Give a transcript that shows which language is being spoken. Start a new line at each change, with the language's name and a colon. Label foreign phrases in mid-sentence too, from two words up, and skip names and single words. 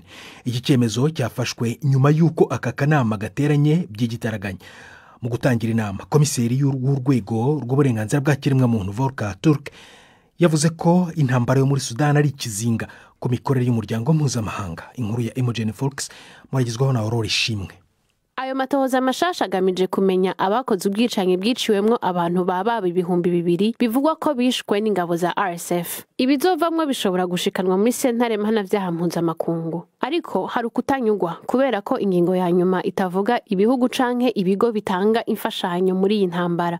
Kinyarwanda: Iki cyemezo cyafashwe nyuma y'uko aka kanama gateranye by'igitaraganya. Mu gutangira inama, komiseri w'urwego rw'uburenganzira bwa kiremwamuntu Volker Turk yavuze ko intambara yo muri Sudan ari ikizinga ku mikorere y'umuryango mpuzamahanga.
Rundi: Inkuru ya Imogen Fox mwagizweho na Aurore Ishimwe. Ayo matohoza mashasha agamije kumenya abakoze ubwicanyi bwiciwemwo abantu baba 200,000 bivugwa ko bishwe n'ingabo za RSF. Ibizovamwe bishobora gushikanwa muri sentare mpanavyaha mpuzamakungu. Ariko hari ukutanyugwa kubera ko ingingo ya nyuma itavuga ibihugu canke ibigo bitanga imfashanyo muri iyi ntambara.